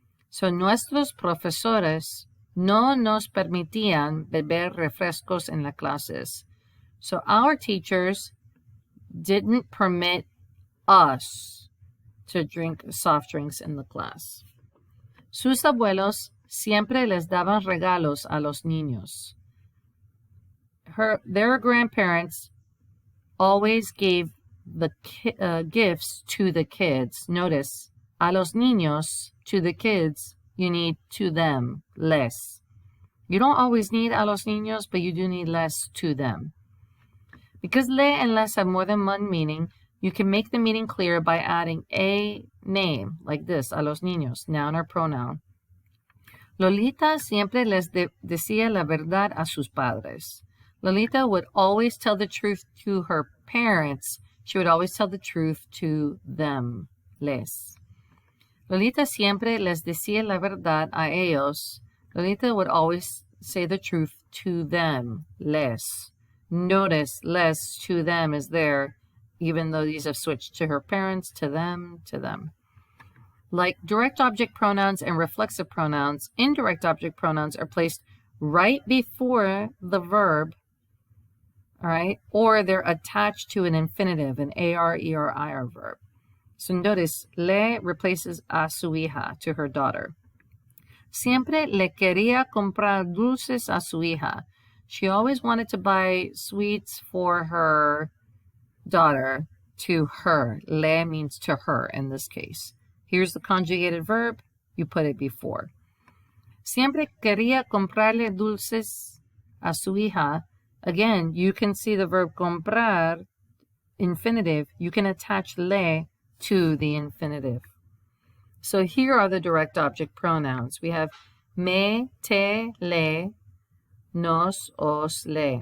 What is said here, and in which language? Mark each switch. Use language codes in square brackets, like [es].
[es] So nuestros profesores no nos permitían beber refrescos en las clases. [en] So our teachers didn't permit us to drink soft drinks in the class. [es] Sus abuelos siempre les daban regalos a los niños. [en] Their grandparents always gave the gifts to the kids. Notice, [es] a los niños, [en] to the kids, you need to them, les. You don't always need [es] a los niños, [en] but you do need les to them. Because le and les have more than one meaning, you can make the meaning clear by adding a name, like this, [es] a los niños, [en] noun or pronoun. [es] Lolita siempre les decía la verdad a sus padres. [en] Lolita would always tell the truth to her parents. She would always tell the truth to them, les. [es] Lolita siempre les decía la verdad a ellos. [en] Lolita would always say the truth to them, les. Notice, les to them is there, even though these have switched to her parents, to them, to them. Like direct object pronouns and reflexive pronouns, indirect object pronouns are placed right before the verb, all right, or they're attached to an infinitive, an AR, ER, IR verb. So notice, le replaces [es] a su hija, [en] to her daughter. [es] Siempre le quería comprar dulces a su hija. [en] She always wanted to buy sweets for her daughter, to her. Le means to her in this case. Here's the conjugated verb. You put it before. [es] Siempre quería comprarle dulces a su hija. [en] Again, you can see the verb comprar, infinitive. You can attach le to the infinitive. So here are the direct object pronouns. We have me, te, le, nos, os, le.